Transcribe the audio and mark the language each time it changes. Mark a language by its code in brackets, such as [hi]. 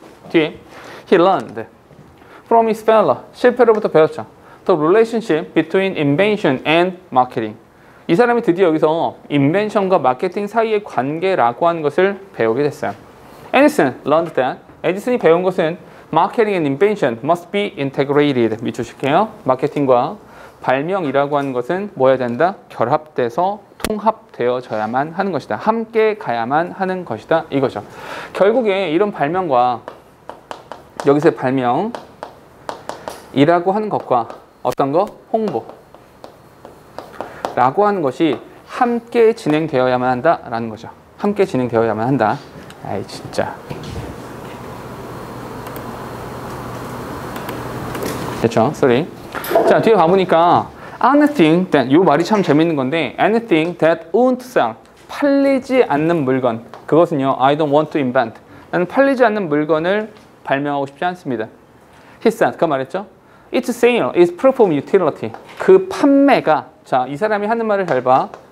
[ko] 뒤에 [en] he learned from his failure. [ko] 실패로부터 배웠죠. [en] The relationship between invention and marketing. [ko] 이 사람이 드디어 여기서 인벤션과 마케팅 사이의 관계라고 하는 것을 배우게 됐어요. [en] Edison learned that. [ko] 에디슨이 배운 것은 [en] marketing and invention must be integrated. [ko] 밑줄칠게요. 마케팅과 발명이라고 하는 것은 뭐 해야 된다? 결합돼서 통합되어져야만 하는 것이다. 함께 가야만 하는 것이다. 이거죠. 결국에 이런 발명과 여기서의 발명이라고 하는 것과 어떤 거? 홍보라고 하는 것이 함께 진행되어야만 한다라는 거죠. 함께 진행되어야만 한다. 아이 진짜. 됐죠? [en] sorry. [ko] 자 뒤에 가보니까 [en] anything that, [ko] 요 말이 참 재밌는 건데 [en] anything that won't sell, [ko] 팔리지 않는 물건, 그것은요 [en] I don't want to invent, [ko] 나는 팔리지 않는 물건을 발명하고 싶지 않습니다. [en] He said, [ko] 그 말했죠. [en] Its sale is proof of utility. [ko] 그 판매가, 자 이 사람이 하는 말을 잘 봐.